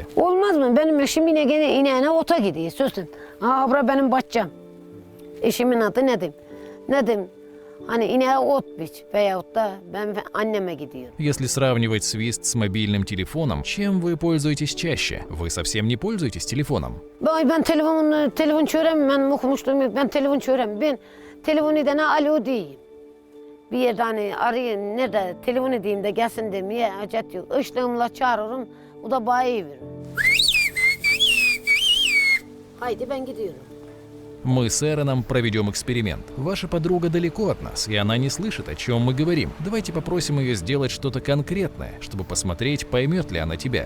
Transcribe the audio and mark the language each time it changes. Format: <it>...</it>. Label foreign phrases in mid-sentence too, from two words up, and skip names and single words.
<tr>Olmaz mı? Benim eşim yine gene ineğine ota gidiyor sözün. Ha bura benim bahçem. Eşimin adı Nedim. Nedim hani ineğe ot biç veyahut da ben anneme gidiyorum.</tr> <ru>Если сравнивать свист с мобильным телефоном, чем вы пользуетесь чаще? Вы совсем не пользуетесь телефоном?</ru> <tr>Ben telefon çöğrem, ben okumuştum, ben telefon çöğrem. Ben telefon edene alo diyeyim. Bir yerde hani arayayım, nerede telefon edeyim de gelsin demeye acet yok. Işlığımla çağırırım, o da bana iyi verir. Haydi ben gidiyorum.</tr> <ru>Мы с Эроном проведем эксперимент. Ваша подруга далеко от нас, и она не слышит, о чем мы говорим. Давайте попросим ее сделать что-то конкретное, чтобы посмотреть, поймет ли она тебя.</ru>